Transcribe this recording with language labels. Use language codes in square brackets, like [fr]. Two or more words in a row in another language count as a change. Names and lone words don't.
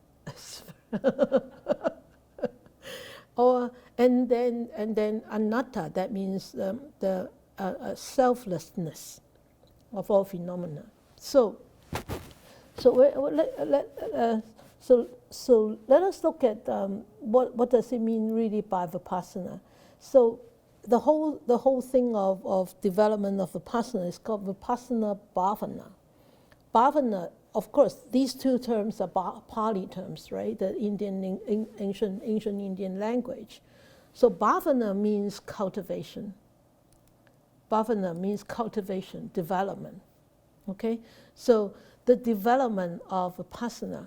[en] And then anatta, that means the selflessness of all phenomena. So let us look at what does it mean really by vipassana. So the whole thing of development of vipassana is called [pi] vipassana bhavana. [en] Bhavana, of course, these two terms are Pali terms, right? The ancient Indian language. So bhavana means cultivation. Bhavana means cultivation, development. Okay? So the development of vipassana.